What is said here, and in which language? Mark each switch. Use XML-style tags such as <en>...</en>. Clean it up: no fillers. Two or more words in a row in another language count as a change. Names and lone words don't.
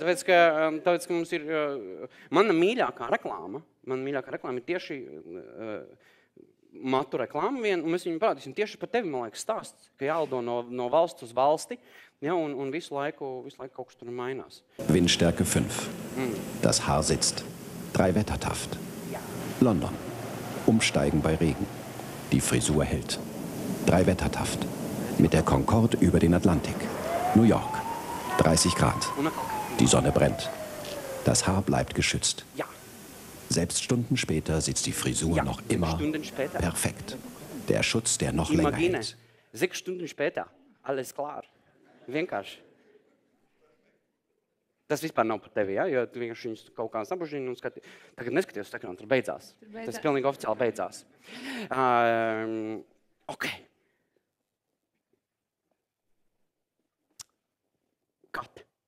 <lv>Tāpēc, ka mums ir, mana mīļākā reklāma ir tieši matu reklāma vien, un mēs viņu parādīsim tieši par tevi, man liekas, stāsts, ka jālido no valsts uz valsti, ja, un visu laiku kaut kas tur mainās.</lv> <de>Windstärke 5. Das Haar sitzt. 3 Wettertaft. London. Umsteigen bei Regen. Die Frisur hält. 3 Wettertaft. Mit der Concorde über den Atlantik. New York. 30 Grad. Die Sonne brennt. Das Haar bleibt geschützt. Ja. Selbst Stunden später sitzt die Frisur noch immer perfekt. Der Schutz, der noch länger hält. 6 Stunden später. Alles klar.</de> <lv>Vienkārši. Tas vispār nav par tevi, ja? Jo tu vienkārši viņus kaut kā sabužini un skati. Tagad neskaties uz ekrānu, tur beidzās. Tas pilnīgi oficiāli beidzās. Ok. Kat.</lv>